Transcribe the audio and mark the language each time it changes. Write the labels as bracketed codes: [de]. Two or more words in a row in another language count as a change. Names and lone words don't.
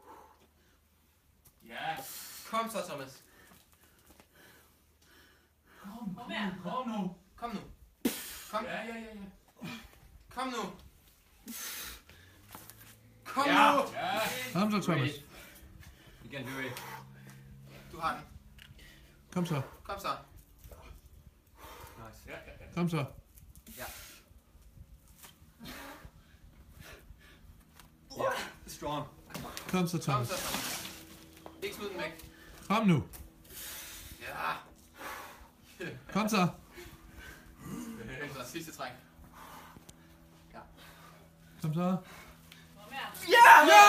[da] Ja. Kom så, Thomas. Kom nu. Kom nu. Kom. Ja. Kom nu. Kom Ja. nu. Ja. Kom så, Thomas. [en] You can do it. [da] Du har den. Kom så. Kom så. Nice. Ja. Kom så. Ja. Ja. Strong. Kom så, Kom Thomas. så, Thomas. Ikke smid den væk. Kom nu. Ja. Kom så. Kom så, sidste træk. Ja. Kom så. Ja!